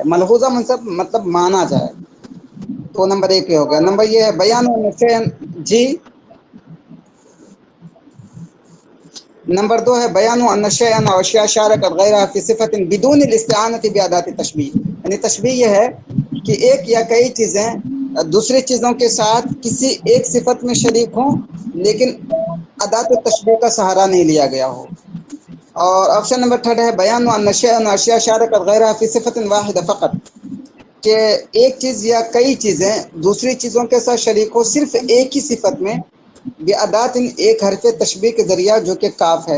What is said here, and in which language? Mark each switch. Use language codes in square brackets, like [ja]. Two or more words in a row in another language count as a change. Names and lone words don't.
[ur] ملحوظہ مطلب مانا جائے. تو نمبر 1 یہ ہو گیا. نمبر یہ ہے بیان جی. نمبر 2 ہے بیان [ar] ان شیئا او اشیاء شارکت غیرها فی صفۃ بدون الاستعانۃ بادات التشبیہ. [ur] یعنی تشبیہ یہ ہے کہ ایک یا کئی چیزیں دوسری چیزوں کے ساتھ کسی ایک صفت میں شریک ہوں، لیکن [ar] ادات التشبیہ [ur] کا سہارا نہیں لیا گیا ہو. اور آپشن نمبر 3 ہے بیان [ar] ان شیئا او اشیاء شارکت غیرها فی صفۃ واحدہ فقط، [ur] کہ ایک چیز یا کئی چیزیں دوسری چیزوں کے ساتھ شریک ہو صرف ایک ہی صفت میں، بادات ایک حرف تشبیہ کے ذریعہ جو کہ کاف ہے.